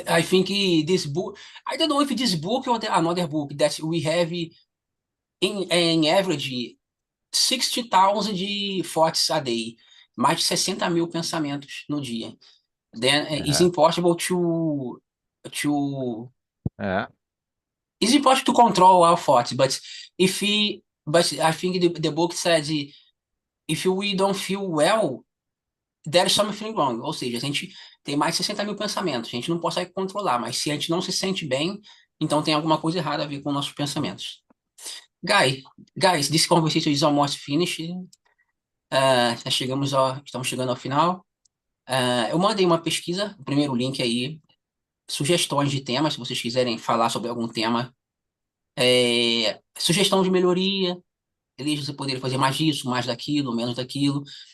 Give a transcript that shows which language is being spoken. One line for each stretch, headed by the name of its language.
English: I think this book, I don't know if this book or another book that we have in average 60,000 thoughts a day,
Portuguese: mais de 60 mil pensamentos no dia.
English: Then it's Yeah. impossible to Yeah. it's important to control our thoughts, but but I think the book says if we don't feel well, there is something wrong.
Portuguese: Ou seja, a gente tem mais de 60 mil pensamentos, a gente não consegue controlar, mas se a gente não se sente bem, então tem alguma coisa errada a ver com nossos pensamentos.
English: Guys, this conversation is almost finished.
Portuguese: Estamos chegando ao final. Eu mandei uma pesquisa, o primeiro link aí, sugestões de temas, se vocês quiserem falar sobre algum tema. Sugestão de melhoria, eles você poderia fazer mais disso, mais daquilo, menos daquilo.